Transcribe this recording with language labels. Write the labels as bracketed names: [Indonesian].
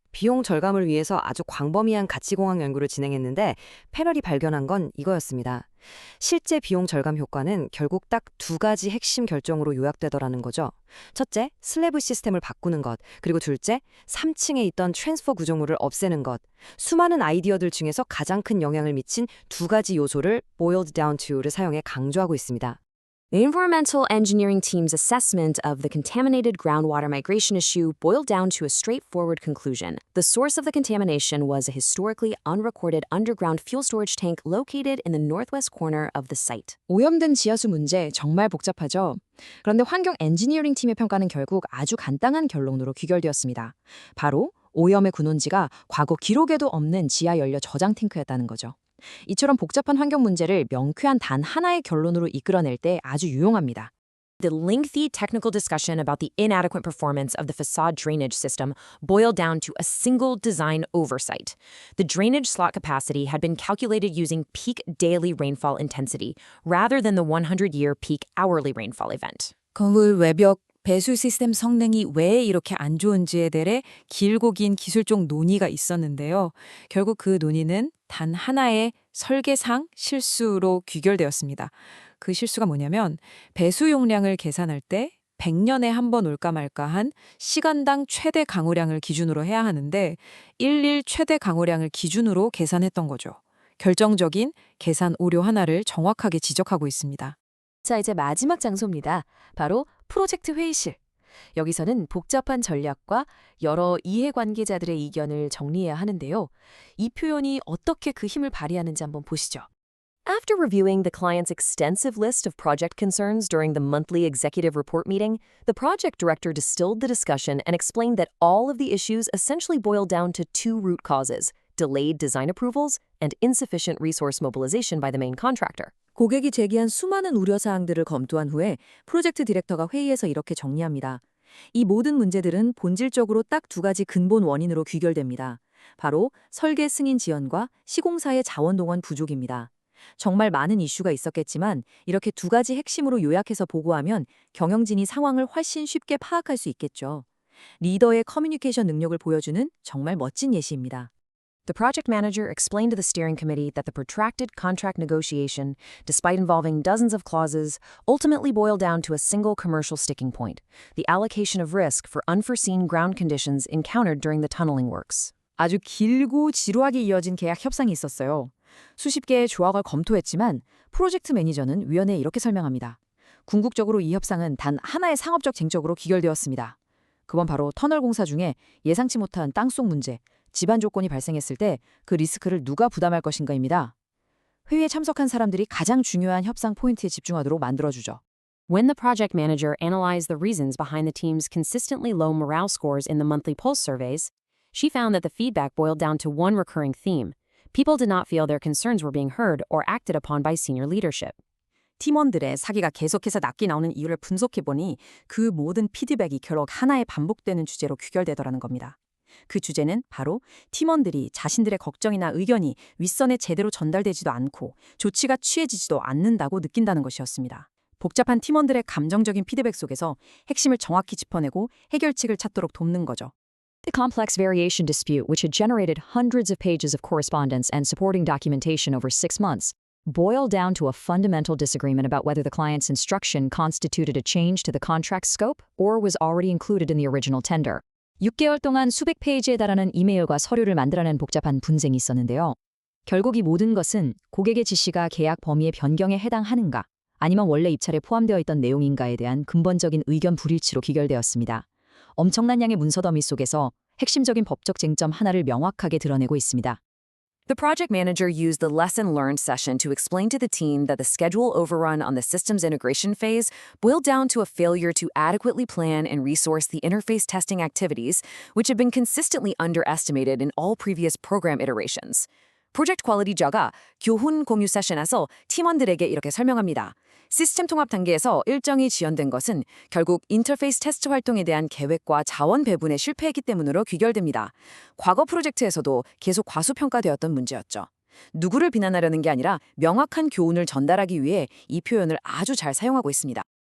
[Korean] 비용 절감을 위해서 아주 광범위한 가치공학 연구를 진행했는데 패널이 발견한 건 이거였습니다. 실제 비용 절감 효과는 결국 딱 두 가지 핵심 결정으로 요약되더라는 거죠. 첫째, 슬래브 시스템을 바꾸는 것. 그리고 둘째, 3층에 있던 트랜스퍼 구조물을 없애는 것. 수많은 아이디어들 중에서 가장 큰 영향을 미친 두 가지 요소를 boiled down to를 사용해 강조하고 있습니다. [English] The environmental engineering team's assessment of the contaminated groundwater migration issue boiled down to a straightforward conclusion. The source of the contamination was a historically unrecorded underground fuel storage tank located in the northwest corner of the site. [Korean] 오염된 지하수 문제 정말 복잡하죠. 그런데 환경 엔지니어링 팀의 평가는 결국 아주 간단한 결론으로 귀결되었습니다. 바로 오염의 근원지가 과거 기록에도 없는 지하 연료 저장 탱크였다는 거죠. 이처럼 복잡한 환경 문제를 명쾌한 단 하나의 결론으로 이끌어낼 때 아주 유용합니다. [English] The lengthy technical discussion about the inadequate performance of the facade drainage system boiled down to a single design oversight. The drainage slot capacity had been calculated using peak daily rainfall intensity rather than the 100-year peak hourly rainfall event. [Korean] 건물 외벽 배수 시스템 성능이 왜 이렇게 안 좋은지에 대해 길고 긴 기술적 논의가 있었는데요. 결국 그 논의는 단 하나의 설계상 실수로 귀결되었습니다. 그 실수가 뭐냐면 배수 용량을 계산할 때 100년에 한 번 올까 말까 한 시간당 최대 강우량을 기준으로 해야 하는데 일일 최대 강우량을 기준으로 계산했던 거죠. 결정적인 계산 오류 하나를 정확하게 지적하고 있습니다. 자, 이제 마지막 장소입니다. 바로 프로젝트 회의실. 여기서는 복잡한 전략과 여러 이해관계자들의 의견을 정리해야 하는데요. 이 표현이 어떻게 그 힘을 발휘하는지 한번 보시죠. [English] After reviewing the client's extensive list of project concerns during the monthly executive report meeting, the project director distilled the discussion and explained that all of the issues essentially boiled down to two root causes: delayed design approvals and insufficient resource mobilization by the main contractor. [Korean] 고객이 제기한 수많은 우려사항들을 검토한 후에 프로젝트 디렉터가 회의에서 이렇게 정리합니다. 이 모든 문제들은 본질적으로 딱 두 가지 근본 원인으로 귀결됩니다. 바로 설계 승인 지연과 시공사의 자원동원 부족입니다. 정말 많은 이슈가 있었겠지만 이렇게 두 가지 핵심으로 요약해서 보고하면 경영진이 상황을 훨씬 쉽게 파악할 수 있겠죠. 리더의 커뮤니케이션 능력을 보여주는 정말 멋진 예시입니다. [English] The project manager explained to the steering committee that the protracted contract negotiation, despite involving dozens of clauses, ultimately boiled down to a single commercial sticking point: the allocation of risk for unforeseen ground conditions encountered during the tunneling works. [Korean] 아주 길고 지루하게 이어진 계약 협상이 있었어요. 수십 개의 조항을 검토했지만 프로젝트 매니저는 위원회에 이렇게 설명합니다. 궁극적으로 이 협상은 단 하나의 상업적 쟁점으로 귀결되었습니다. 그건 바로 터널 공사 중에 예상치 못한 땅속 문제, 집안 조건이 발생했을 때 그 리스크를 누가 부담할 것인가입니다. 회의에 참석한 사람들이 가장 중요한 협상 포인트에 집중하도록 만들어주죠. [English] When the project manager analyzed the reasons behind the team's consistently low morale scores in the monthly pulse surveys, she found that the feedback boiled down to one recurring theme: people did not feel their concerns were being heard or acted upon by senior leadership. [Korean] 팀원들의 사기가 계속해서 낮게 나오는 이유를 분석해보니 그 모든 피드백이 결국 하나의 반복되는 주제로 귀결되더라는 겁니다. 그 주제는 바로 팀원들이 자신들의 걱정이나 의견이 윗선에 제대로 전달되지도 않고 조치가 취해지지도 않는다고 느낀다는 것이었습니다. 복잡한 팀원들의 감정적인 피드백 속에서 핵심을 정확히 짚어내고 해결책을 찾도록 돕는 거죠. [English] The complex variation dispute, which had generated hundreds of pages of correspondence and supporting documentation over 6 months, boiled down to a fundamental disagreement about whether the client's instruction constituted a change to the contract scope or was already included in the original tender. [Korean] 6개월 동안 수백 페이지에 달하는 이메일과 서류를 만들어낸 복잡한 분쟁이 있었는데요. 결국 이 모든 것은 고객의 지시가 계약 범위의 변경에 해당하는가, 아니면 원래 입찰에 포함되어 있던 내용인가에 대한 근본적인 의견 불일치로 귀결되었습니다. 엄청난 양의 문서 더미 속에서 핵심적인 법적 쟁점 하나를 명확하게 드러내고 있습니다. [English] The project manager used the lesson learned session to explain to the team that the schedule overrun on the systems integration phase boiled down to a failure to adequately plan and resource the interface testing activities, which had been consistently underestimated in all previous program iterations. [Korean] 프로젝트 퀄리티저가 교훈 공유 세션에서 팀원들에게 이렇게 설명합니다. 시스템 통합 단계에서 일정이 지연된 것은 결국 인터페이스 테스트 활동에 대한 계획과 자원 배분에 실패했기 때문으로 귀결됩니다. 과거 프로젝트에서도 계속 과소평가되었던 문제였죠. 누구를 비난하려는 게 아니라 명확한 교훈을 전달하기 위해 이 표현을 아주 잘 사용하고 있습니다.